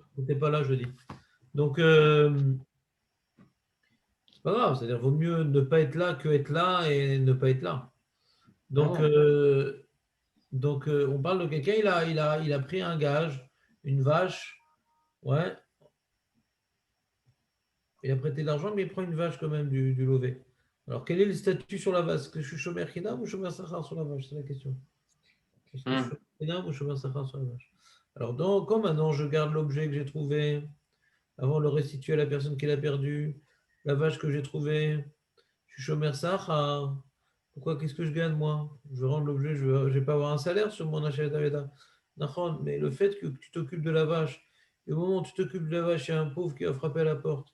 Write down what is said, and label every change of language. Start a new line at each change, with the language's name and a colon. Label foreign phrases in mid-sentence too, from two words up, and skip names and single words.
French: non, tu n'étais pas là jeudi. Donc, c'est pas grave, c'est-à-dire vaut mieux ne pas être là que être là et ne pas être là. Donc, Ah, on parle de quelqu'un, il a pris un gage, une vache, ouais, il a prêté de l'argent, mais il prend une vache quand même du lové. Alors, quel est le statut sur la vache? Est-ce que je suis
Hebrew: שומר חינם
French: ou
Hebrew: שומר שכר
French: sur la vache? C'est la question. Est-ce que je suis
Hebrew: שומר חינם
French: ou
Hebrew: שומר שכר
French: sur la vache? Alors, quand maintenant je garde l'objet que j'ai trouvé, avant de le restituer à la personne qui l'a perdu, la vache que j'ai trouvée, je suis
Hebrew: שומר שכר.
French: Pourquoi? Qu'est-ce que je gagne, moi? Je vais rendre l'objet, je ne vais pas avoir un salaire sur mon achat d'Aveda. Mais le fait que tu t'occupes de la vache, et au moment où tu t'occupes de la vache, il y a un pauvre qui va frapper à la porte.